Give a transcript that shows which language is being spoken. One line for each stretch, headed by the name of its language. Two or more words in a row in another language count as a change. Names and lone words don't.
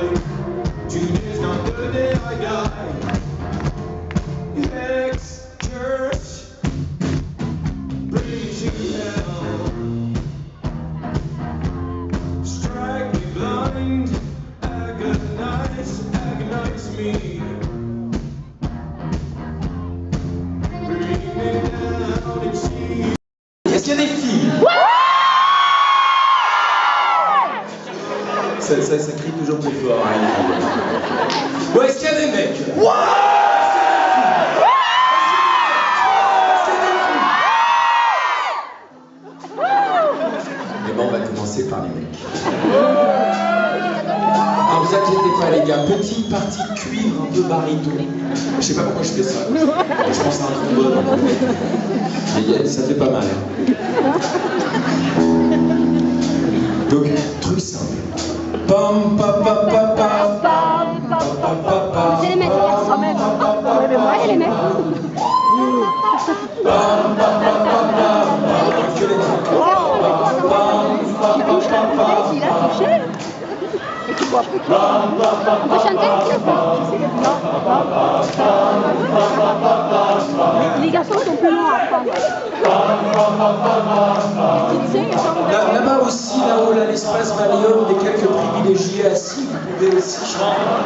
English: Today's not the day I die. Ex-church, bring to hell. Strike me blind, agonize me. Bring me down and see.
French: Est-ce qu'il y a des filles? Ça crie toujours plus fort. Hein. Ouais, est-ce qu'il y a des mecs? On va commencer par les mecs. Alors vous inquiétez pas les gars, petite partie de cuivre un peu baryton. Je sais pas pourquoi je fais ça. Je pense à un trombone. Mais ça fait pas mal. Hein. Donc, truc simple. Pam pa pa pa pa pam pa pa pa pa. C'est les mecs quand même. Ouais, mais moi et les mecs. Pam pa pa pa pa. Que les trucs. Il a touché. Et tu vois plus. On peut chanter? Les garçons sont plus longs à apprendre. Là-bas aussi, là-haut, là, l'espace Valium, des quelques privilégiés assis, vous pouvez aussi chanter.